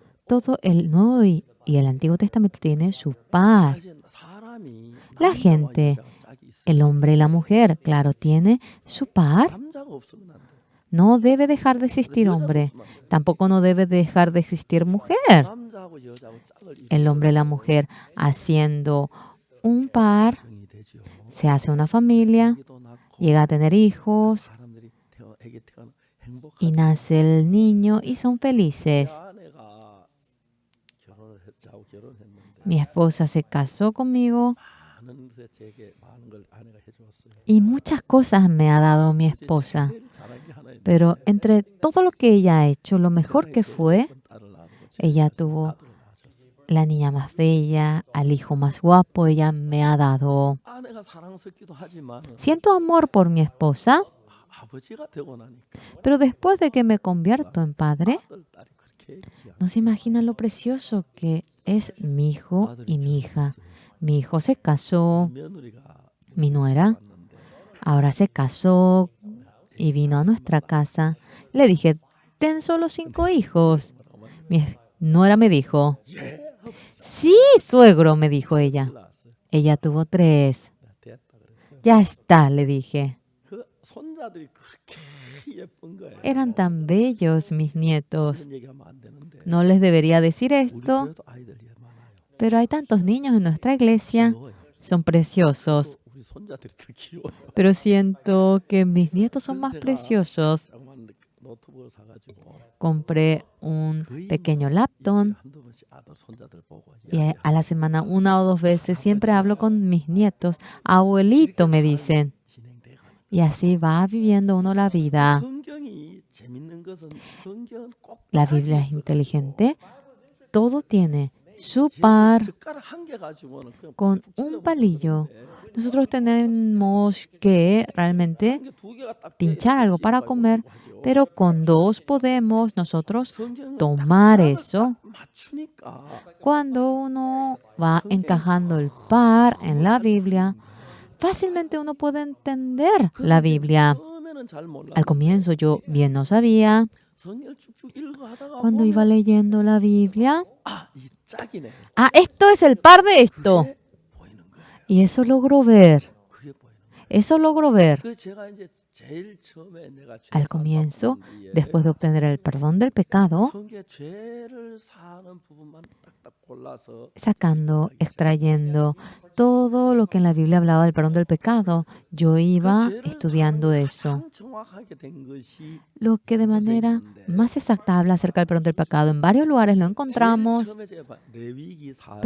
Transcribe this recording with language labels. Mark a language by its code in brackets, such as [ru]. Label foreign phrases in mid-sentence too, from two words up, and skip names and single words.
[es] todo el Nuevo y el Antiguo Testamento tiene su par. [ko] 사람이 [es] La [ko] 남자와 [es] gente, [ko] 여자가 짝이 있어요. [es] el hombre y la mujer, claro, tiene su par. [ko] 남자가 없으면 안 돼. [es] No debe dejar de existir hombre. Tampoco no debe dejar de existir mujer. [ko] 남자가 남자하고 여자하고 짝을 [es] el hombre y la mujer haciendo un par, [ko] 이루게 되죠. [es] se hace una familia, [ko] 아기도 낳고 [es] llega a tener hijos [ko] 사람들이 애기 태어나 [es] y [ko] 행복하게 [es] nace el niño y son felices. [ko] 아내가 저하고 결혼했는데 [es] Mi esposa se casó conmigo [ko] 많은 제게 많은 걸 아내가 해주었어요. [es] y muchas cosas me ha dado mi esposa. [ko] 제일 잘한 게 하나 있는데 [es] Pero entre todo lo que ella ha hecho, lo mejor [ko] 세상에 [es] que [ko] 제일 [es] fue, [ko] 예쁜 딸을 낳은 거 [es] ella [ko] 제일 [es] tuvo [ko] 아들을 낳으셨어요. [es] la niña más bella, al hijo más guapo, ella me ha dado. [ko] 아내가 사랑스럽기도 하지만 [es] Siento amor por mi esposa, [ko] 아버지가 되고 나니까 [es] pero después de que me convierto en padre, [ko] 아들 딸이 그렇게 귀한 [es] no se imaginan lo precioso que es mi hijo y mi hija. Mi hijo se casó, [ko] 며느리가 [es] mi nuera [ko] 왔는데 [es] ahora se casó y vino a nuestra casa. Le dije, ten solo 5 hijos. Mi nuera me dijo, sí, suegro, me dijo ella. [ko] 낳았어요. [es] Ella tuvo 3. [ko] 됐다 그랬어요. [es] Ya está, le dije. [ko] 그 손자들이 그렇게 예쁜 거예요. [es] Eran tan bellos mis nietos. [ko] 이런 얘기하면 안 되는데 [es] No les debería decir [ko] 우리 [es] esto, [ko] 교회도 아이들이 많아요. [es] pero hay tantos niños en nuestra iglesia. [ko] 귀여워요. [es] Son preciosos. [ko] 또 우리 손자들이 더 귀여워요. [es] Pero siento que mis nietos son más preciosos. [ko] 조그만 노트북을 사가지고 [es] Compré un [ko] 거의 [es] pequeño [ko] 일주일에 [es] laptop [ko] 한두 번씩 아들 손자들 보고 [es] y a la semana 1 o 2 veces siempre hablo con mis nietos. Abuelito, me dicen. [ko] 진행돼 가는. [es] Y así va viviendo uno la vida. [ko] 성경이 재밌는 것은 성경은 꼭 [es] La Biblia es inteligente. Todo tiene su par [ko] 젓가락 한 개 가지고는 그냥 [es] con un palillo. Nosotros tenemos que realmente [ko] 두 개가 딱 [es] pinchar algo para comer, pero con 2 podemos nosotros tomar eso. [ko] 맞추니까 [es] Cuando uno va encajando el par en la Biblia, fácilmente uno puede entender la Biblia. [ko] 처음에는 잘 몰라. [es] Al comienzo yo bien no sabía. [ko] 성경을 쭉쭉 읽어 하다가 [es] Cuando iba leyendo la Biblia, [ko] 이 짝이네. [es] esto es el par de esto. [ko] 그게 보이는 거예요. [es] Y eso logro ver. [ko] 그게 보이는 거예요. [es] Eso logro ver. [ko] 그 제가 이제 제일 처음에 내가 죄 [es] Al [ko] 사함 [es] comienzo, [ko] 받은 뒤에 [es] después de obtener el perdón del pecado, [ko] 성경에 죄를 사는 부분만 딱딱 골라서 [es] sacando, extrayendo todo lo que en la Biblia hablaba del perdón del pecado, yo iba estudiando eso. [ko] 가장 정확하게 된 것이 [es] Lo que de manera más exacta habla acerca del perdón del pecado. En varios lugares lo [ko] 제일 [es] encontramos, [ko] 처음에 제가 레위기 4장에